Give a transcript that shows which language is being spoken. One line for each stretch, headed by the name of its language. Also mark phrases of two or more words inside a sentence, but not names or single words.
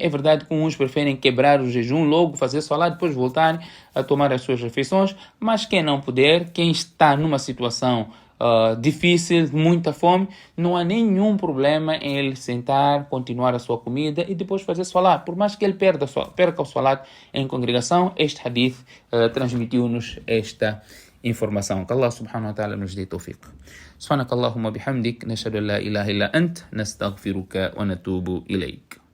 Portuguese: É verdade que uns preferem quebrar o jejum, logo fazer salat, depois voltarem a tomar as suas refeições, mas quem não puder, quem está numa situação difícil, muita fome, não há nenhum problema em ele sentar, continuar a sua comida e depois fazer salat. Por mais que ele perca o salat em congregação, este hadith transmitiu-nos esta informação.
Arabic: Que الله سبحانه وتعالى
Portuguese: nos dê
Arabic: توفيق. سبحانك اللهم بحمدك، نشهد أن لا إله إلا أنت، نستغفرك ونتوب إليك.